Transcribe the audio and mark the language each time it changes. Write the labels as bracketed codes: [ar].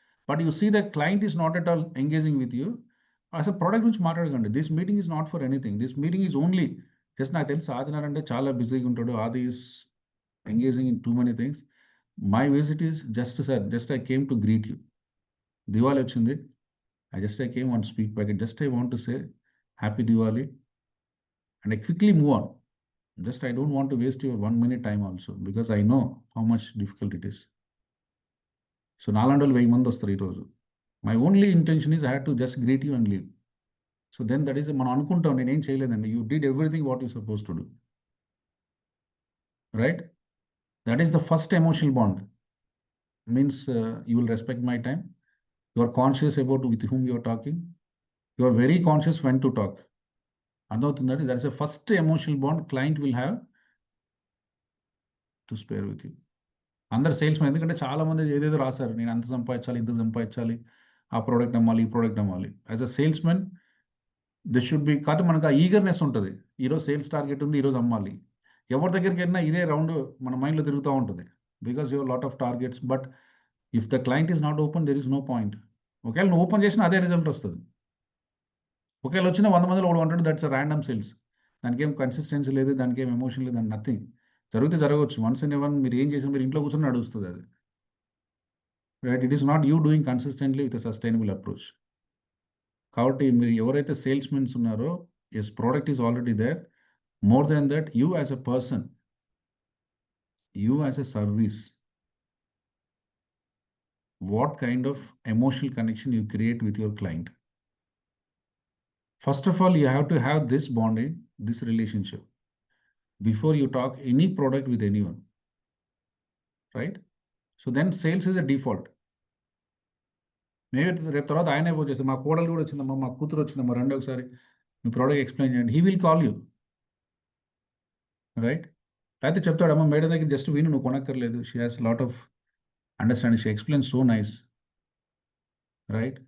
[en] But you see the client is not at all engaging with you. [te] అసలు product గురించి మాట్లాడకండి. [en] This meeting is not for anything. This meeting is only just, [te] నాకు తెలిసి ఆదినార్ అంటే చాలా బిజీగా ఉంటాడు. [en] Adi is engaging in too many things. My visit is just sir, just I came to greet you. [te] Diwali వచ్చింది, [en] I came on speak packet. Just I want to say happy Diwali and I quickly move on. Just I don't want to waste your 1 minute time also because I know how much difficult it is. So [te] నాలండోళ్ళు 1000 మంది వస్తారు ఈరోజు. [en] My only intention is I had to just greet you and leave. So then that is, [te] మనం అనుకుంటాం నేనేం చేయలేదండి. [en] You did everything what you suppose to do, right? That is the first emotional bond. Means you will respect my time. You are conscious about with whom you are talking. You are very conscious when to talk. [te] అర్థమవుతుందండి? [en] That is the first emotional bond client will have to spare with you. [te] అందరు salesmen, ఎందుకంటే చాలా మంది ఏదేదో రాశారు, నేను అంత సంపాదించాలి, ఇంత సంపాదించాలి, ఆ ప్రోడక్ట్ అమ్మాలి, ఈ ప్రోడక్ట్ అమ్మాలి. [en] as a salesmen this should be, [te] కాదు మనకు ఆ ఈగర్నెస్ ఉంటుంది. ఈరోజు సేల్స్ టార్గెట్ ఉంది, ఈరోజు అమ్మాలి. ఎవరి దగ్గరికి వెళ్ళినా ఇదే రౌండ్ మన మైండ్లో తిరుగుతూ ఉంటుంది [en] Because you lot of targets. But if the client is not open, there is no point. [te] ఒకవేళ నువ్వు ఓపెన్ చేసినా అదే రిజల్ట్ వస్తుంది. ఒకవేళ వచ్చిన 100 మందిలో 100, [en] That's random sales. [te] దానికి ఏం కన్సిస్టెన్సీ లేదు, దానికి ఏం ఎమోషన్ లేదు, దానికి నథింగ్. జరిగితే జరగవచ్చు. వన్స్ ఇన్ ఎవన్ మీరు ఏం చేసినా మీరు ఇంట్లో కూర్చొని నడుస్తుంది అది, right? [en] It is not you doing consistently with sustainable approach. [te] కాబట్టి మీరు ఎవరైతే సేల్స్మెన్స్ ఉన్నారో, [en] Yes product is already there. More than that, you as a person You as a service, what kind of emotional connection you create with your client? First of all, you have to have this bonding, this relationship before you talk any product with anyone, right? So then sales is a default. [te] Maybe రేపు తర్వాత ఆయనే phone చేస్తాడు, మా కోడలు కూడా వచ్చిందమ్మా, మా కూతురు వచ్చిందమ్మా, రండి ఒకసారి మీ ప్రోడక్ట్ ఎక్స్ప్లెయిన్ చేయండి. [en] He will call you, right? [te] అయితే చెప్తాడమ్మా మేడం దగ్గర జస్ట్ విను, నువ్వు కొనక్కర్లేదు. [en] She has lot of understanding, she explain so nice, right?